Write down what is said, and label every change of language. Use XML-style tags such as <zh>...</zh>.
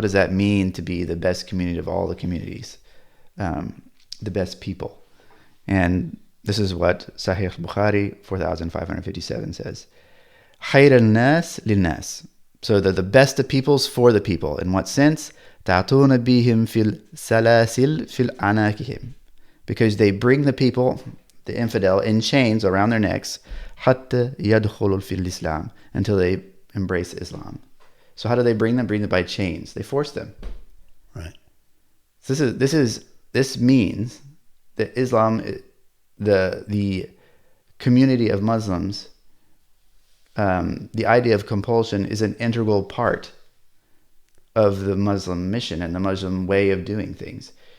<en>What does that mean to be the best community of all the communities, the best people? And this is what Sahih Bukhari 4557 says.</en> <ar>خير الناس للناس.</ar> <en>So they're the best of peoples for the people. In what sense?</en> <ar>تعطون بهم في السلاسل في الأعناقهم.</ar> <en>Because they bring the people, the infidel, in chains around their necks,</en> <ar>حتى يدخلوا في الإسلام,</ar> <en>until they embrace Islam. So how do they bring them? Bring them by chains. They force them. Right. So this means that Islam, the community of Muslims, the idea of compulsion is an integral part of the Muslim mission and the Muslim way of doing things.</en>